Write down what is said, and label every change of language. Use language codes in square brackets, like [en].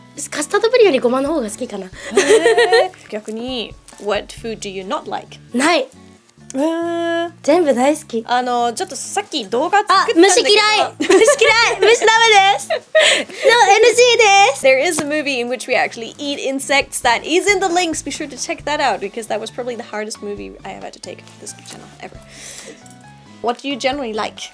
[ja] カスタードプリンよりごまの方が好きかな。逆に [en] What food do you not like? [ja] ない。全部大好き。ちょっとさっき動画作ったんだけど、虫嫌い虫ダメです。 No NG です。 [en] There is a movie in which we actually eat insects that is in the links. Be sure to check that out because that was probably the hardest movie I have had to take this channel ever. What do you generally like?